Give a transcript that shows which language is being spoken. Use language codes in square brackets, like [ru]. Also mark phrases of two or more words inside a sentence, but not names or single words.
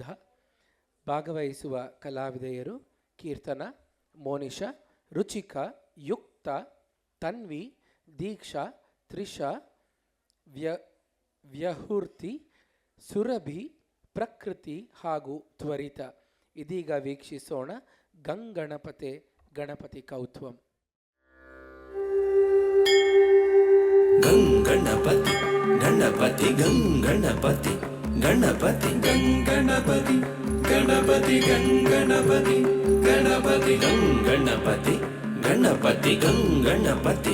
[kn] ಭಾಗವಹಿಸುವ ಕಲಾವಿದೆಯರು ಕೀರ್ತನ, ಮೋನಿಷಾ, ರುಚಿಕಾ, ಯುಕ್ತ, ತನ್ವಿ, ದೀಕ್ಷಾ, ತ್ರಿಷಾ, ವ್ಯಹುರ್ತಿ, ಸುರಭಿ, ಪ್ರಕೃತಿ ಹಾಗೂ ತ್ವರಿತ. ಇದೀಗ ವೀಕ್ಷಿಸೋಣ ಗಂಗಣಪತೆ ಗಣಪತಿ ಕೌತ್ವಂ. ಗಂಗಣಪತಿ ಗಣಪತಿ ಗಂಗಣಪತಿ ಗಣಪತಿ ಗಂಗಣಪತಿ ಗಣಪತಿ ಗಂಗಣಪತಿ ಗಣಪತಿ ಗಂಗಣಪತಿ ಗಣಪತಿ ಗಂಗಣಪತಿ